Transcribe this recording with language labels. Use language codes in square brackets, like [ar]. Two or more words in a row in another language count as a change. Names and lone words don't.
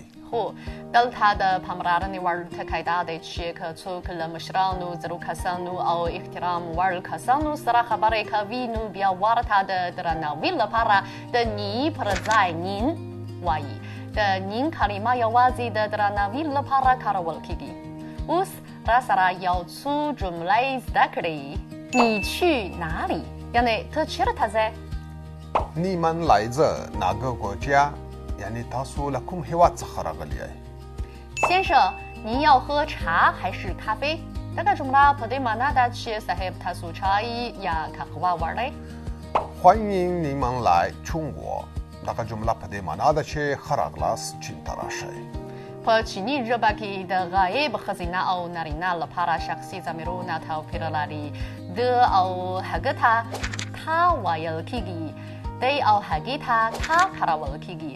[ps] خو دلته د پاملرنې وړ ټکی دا دی چې که څوک له مشرانو، زړو کسانو او احترام وړ کسانو سره خبرې کوي نو بیا ورته د درناوي لپاره د نی پر ځای نین وایي. د نین کلمه یوازې د درناوي لپاره کارول کېږي. اوس را سره یو څو جملې زده کړئ. [zh] 你去哪里 [ps] یعنې ته چېرته ځې؟ [zh] 你们来自哪个国家 [ps] یعنی تاسو له کوم هیواد څخه راغلی یئ؟ [zh] 先生，您要喝茶还是咖啡？ [ps] دغه جمله په دې معنا ده چې صاحب تاسو چای یا قهوه وړئ؟ [zh] 欢迎你们来中国 [ps] دغه جمله په دې معنا ده چې ښه راغلاست چین ته راشئ. په چینی ژبه کې د غایب ښځینه او نارینه لپاره شخصي ضمیرونه توپیر لري. د او هغه ته تا ویل کیږي، دی او هغې ته تا کارول کیږي.